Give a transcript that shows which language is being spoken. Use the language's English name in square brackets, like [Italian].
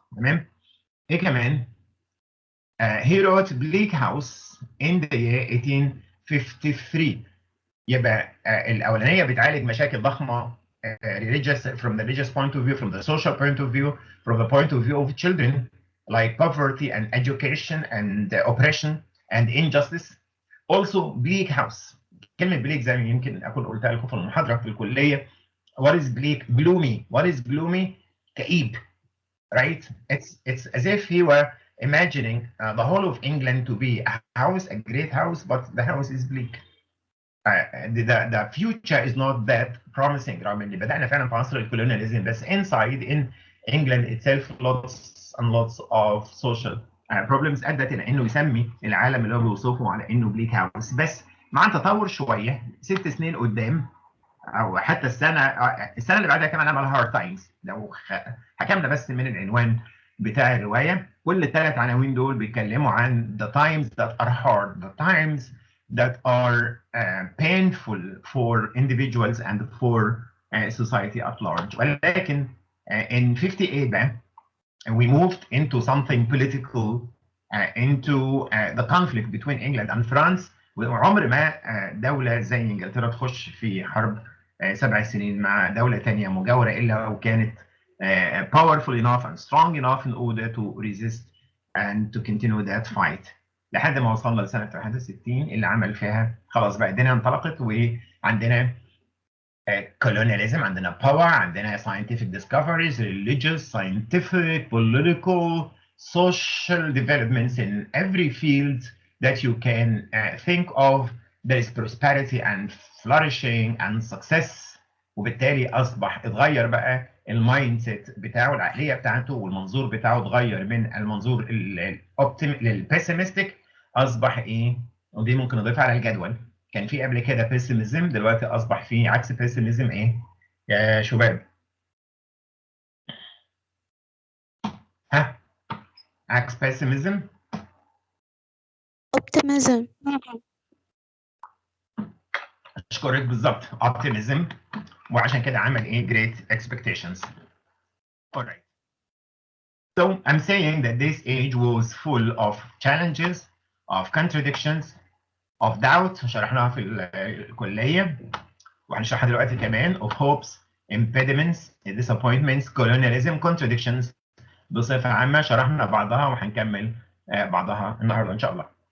[Arabic] تمام؟ ايه كمان؟ [English] He wrote Bleak House in the year 1853. [Arabic] يبقى الأولانية بتعالج مشاكل ضخمة [English] religious, from the religious point of view, from the social point of view, from the point of view of children, like poverty and education and oppression and injustice. Also Bleak House. [Arabic] كلمة bleak زي ما يمكن أكون قلتها لكم في المحاضرة في الكلية. [English] What is bleak? Gloomy. What is gloomy? [Arabic] كئيب. [English] Right? It's as if he were imagining the whole of England to be a house, a great house, but the house is bleak. The future is not that promising. [Arabic] رغم ان بدأنا فعلا في عصر الكولونياليزم, بس [English] inside in England itself lots and lots of social problems [Arabic] ادت الى انه يسمي العالم اللي هو بيوصفه على انه bleak house. بس مع التطور شويه 6 سنين قدام او حتى السنه اللي بعدها كمان عمل هارد تايمز. لو حكمنا بس من العنوان بتاع الروايه، كل الثلاث عناوين دول بيتكلموا عن [English] the times that are hard, the times that are painful for individuals and for society at large. [Arabic] ولكن [English] in 58 بقى we moved into something political, into the conflict between England and France. [Arabic] وعمر ما دولة زي انجلترا تخش في حرب 7 سنين مع دولة تانية مجاورة إلا وكانت [English] powerful enough and strong enough in order to resist and to continue that fight. [Arabic] لحد ما وصلنا لسنة 61 اللي عمل فيها خلاص بقى الدنيا انطلقت، وعندنا [English] colonialism، عندنا power، عندنا scientific discoveries، religious, scientific, political, social developments in every field that you can think of. There is prosperity and flourishing and success. [Arabic] وبالتالي اصبح اتغير بقى المايند سيت بتاعه، العقليه بتاعته والمنظور بتاعه اتغير من المنظور للبيسيمستيك. اصبح ايه؟ ودي ممكن نضيفها على الجدول. كان في قبل كده بيسيميزم، دلوقتي اصبح في عكس بيسيميزم ايه يا شباب؟ ها؟ عكس بيسيميزم [English] optimism. [Arabic] اشكرك، بالظبط اوبتيميزم. وعشان كده عمل ايه؟ great expectations. [English] Alright. So I'm saying that this age was full of challenges, of contradictions, of doubt [Arabic] شرحناها في الكلية وهنشرحها دلوقتي كمان، [English] of hopes, impediments, disappointments, colonialism, contradictions [Arabic] بصفة عامة شرحنا بعضها وهنكمل بعضها النهارده إن شاء الله.